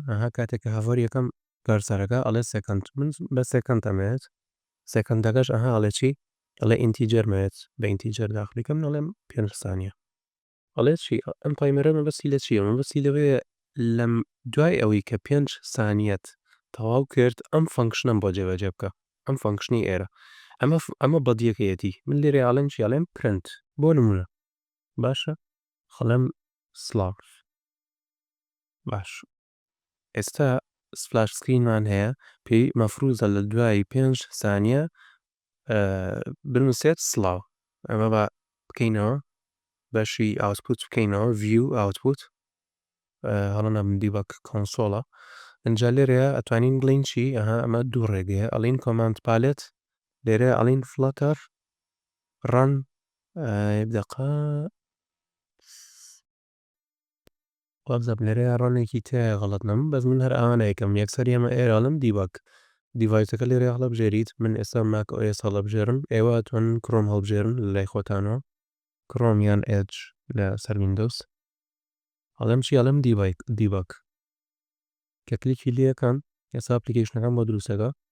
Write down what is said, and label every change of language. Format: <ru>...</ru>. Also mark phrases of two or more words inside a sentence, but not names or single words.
<ckb>کاتێک کە هەڤەر یەکەم گەرسەرەکە ئەڵێ سێکەند من بە سێکەند ئەمەوێت سێکەندەکەش ئەڵێ چی ئەڵێ ئینتیجەر مەوێت بە ئینتیجەر داخلیکەم ئەڵێم 5 سانیە ئەڵێ چی ئەم تایمەرە مەبەستی لە چییە مەبەستی لەوێ لەم دوای ئەوەی کە 5 سانیەت تەواو کرد ئەم فەنکشنم بۆ جێبەجێ بکە ئەم فەنکشنی ئێرە ئەمە بەدیەکەیەتی من لێرە ئاڵێن چی ئەڵێم پرنت بۆ نمونە باشە خەڵەم سلااو باش ئێستا SplashScreenمان هەیە پێی مەفروزە لە دوای 5 سانیە بنووسێت سلااو ئەمە بە بکەینەوە بەشی ئاوتپوت بکەینەوە</ckb> <en>view output</en> <ckb>هەڵە نام دیبەک کۆنسۆڵە ئەنجا لێرەیە ئەتوانین بڵین چی ئەمە دوو ڕێگەیە ئەڵین</ckb> <en>command palette</en> <ckb>لێرە ئەڵین</ckb> <en>Flutter run</en> <ckb>دقا وابزەب لێرەیە ڕەنێکی تایە غەڵەت نەم بەس من هەر ئەوانەیەکەم یەکسەر ئێمە ئێراڵم دیبەک دیڤایسەکە لێرە هەڵەبژێریت من ئێستا ماک OS هەڵەبژێرم ئێوە ئەتوانن کڕۆم هەڵبژێرن لە لای خۆتانەوە کڕۆم یان ئێدج لە سەر ویندۆز ئەڵێم چی ئەڵێم دیبەک کە کلیکی لێەکەن ئێستا ئەپلیکیشنەکەم بۆ دروستەکە</ckb>